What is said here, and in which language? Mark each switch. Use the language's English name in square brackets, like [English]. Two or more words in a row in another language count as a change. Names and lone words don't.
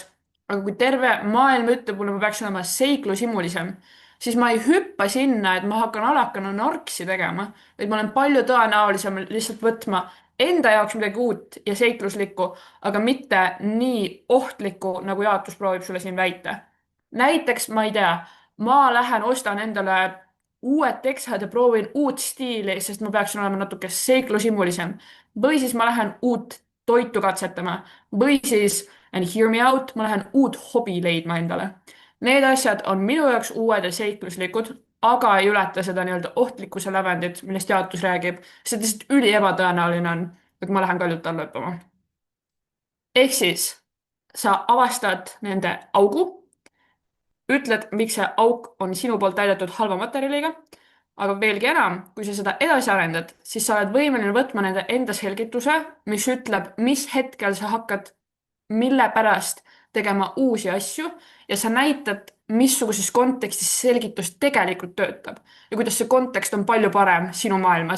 [Estonian] Aga kui terve maailm ütleb mulle, ma peaks olema seiklusimulisem, siis ma ei hüppa sinna, et ma hakkan alakana narksi tegema, vaid ma olen palju tõenäolisem lihtsalt võtma enda jaoks midagi uut ja seikluslikku, aga mitte nii ohtlikku, nagu jaotus proovib sulle siin väita. Näiteks, ma ei tea, ma lähen ostan endale uued teksad ja proovin uut stiili, sest ma peaksin olema natuke seiklusimulisem. Või siis ma lähen uut toitu katsetama. Või siis, [English] and hear me out, [Estonian] ma lähen uut hobi leidma endale. Need asjad on minu jaoks uued ja seikluslikud, aga ei ületa seda nii-öelda ohtlikkuse lävendit, millest jaotus räägib. See lihtsalt üli ebatõenäoline on, et ma lähen kaljult alla hüppama. Ehk siis, sa avastad nende augu, ütled, miks see auk on sinu poolt täidetud halva materjaliga, aga veelgi enam, kui sa seda edasi arendad, siis sa oled võimeline võtma nende enda selgituse, mis ütleb, mis hetkel sa hakkad, mille pärast tegema uusi asju ja sa näitad, missuguses kontekstis selgitus tegelikult töötab ja kuidas see kontekst on palju parem sinu maailmas.